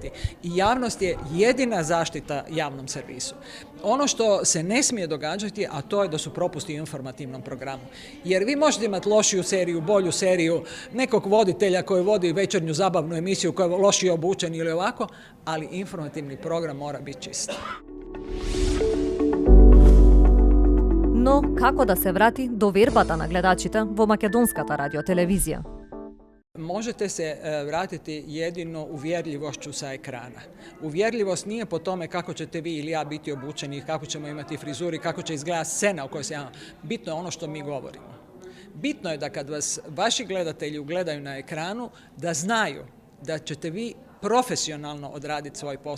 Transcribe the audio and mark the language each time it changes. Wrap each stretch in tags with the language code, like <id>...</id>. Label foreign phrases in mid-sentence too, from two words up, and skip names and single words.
<hr>I javnost je jedina zaštita javnom servisu. Ono što se ne smije događati, a to je da su propusti u informativnom programu. Jer vi možete imati lošiju seriju, bolju seriju, nekog voditelja koji vodi večernju zabavnu emisiju koja je lošije obučen ili ovako, ali informativni program mora biti čist.</hr> <mk>Но како да се врати довербата на гледачите во македонската радиотелевизија?</mk> <hr>Možete se vratiti jedino uvjerljivošću sa ekrana. Uvjerljivost nije po tome kako ćete vi ili ja biti obučeni, kako ćemo imati frizuri, kako će izgledati scena u kojoj se javamo. Bitno je ono što mi govorimo. Bitno je da kad vas vaši gledatelji gledaju na ekranu, da znaju da ćete vi profesionalno odraditi svoj posao.</hr>